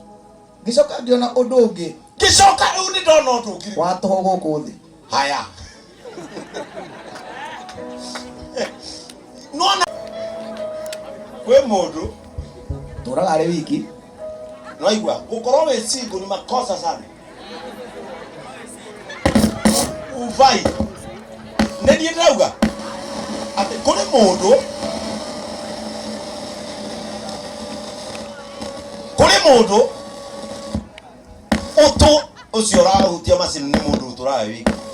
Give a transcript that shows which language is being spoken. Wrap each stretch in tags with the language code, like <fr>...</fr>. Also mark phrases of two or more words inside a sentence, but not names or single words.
<ki>Ngĩcoka ngĩona ũndũ ũngĩ, ngĩcoka rĩu nĩ ndona ũndũ ũngĩ wa tũhũ gũkũ thĩ. Haya nona kwĩ mũndũ tũraga arĩ wiki, no igua gũkorwo wĩ single</ki> <sw>ni makosa sana.</sw> <ki>Uvai nĩ ndauga atĩ kũrĩ mũndũ ũtũ ũcio ũrahutia macini nĩ mũndũ ũtũraga wiki.</ki>